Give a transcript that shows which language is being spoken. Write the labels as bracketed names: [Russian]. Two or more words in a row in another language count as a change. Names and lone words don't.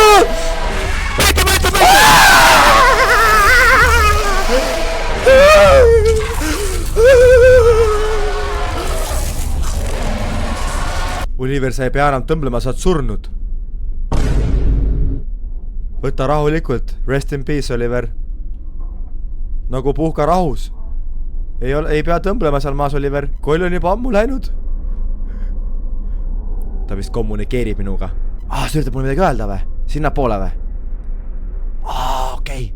[Estonian] Oliver, sa ei pea enam tõmblema, sa oled surnud. Võta rahulikult. [English] Rest in peace, [Estonian] Oliver. Nagu puhka rahus. Ei pea tõmblema seal maas, Oliver. Koll on juba ammu läinud. Ta vist kommunikeerib minuga. Sa üritab mulle midagi öelda või? Sinna poole või? Okei.